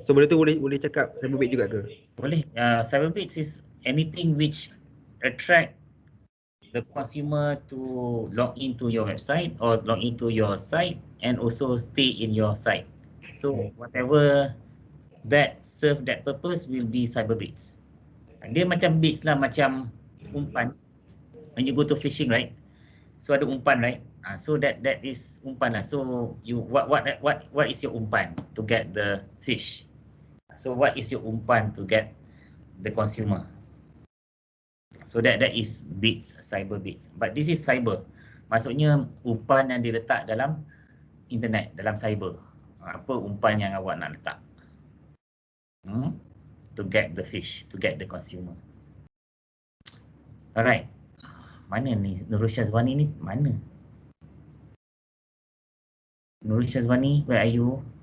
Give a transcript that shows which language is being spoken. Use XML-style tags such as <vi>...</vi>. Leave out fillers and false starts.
<ms>So benda tu boleh cakap Cyberbait juga ke? Boleh.</ms> <en>Cyberbait is anything which attract the consumer to log into your website or log into your site and also stay in your site. So whatever that serve that purpose will be Cyberbaits.</en> <ms>Dia macam baits lah, macam umpan.</ms> <en>When you go to fishing, right?</en> <ms>So ada umpan,</ms> <en>right? So that is umpan lah. So you what is your umpan to get the fish? So what is your umpan to get the consumer? So that is baits, cyber baits. But this is cyber.</en> <ms>Maksudnya umpan yang diletak dalam internet, dalam cyber. Apa umpan yang awak nak letak?</ms> <en>To get the fish, to get the consumer. Alright.</en> <ms>Mana ni Nurul Syazwani ni? Mana?</ms> <en>Nurul Syazwani, where are you?</en>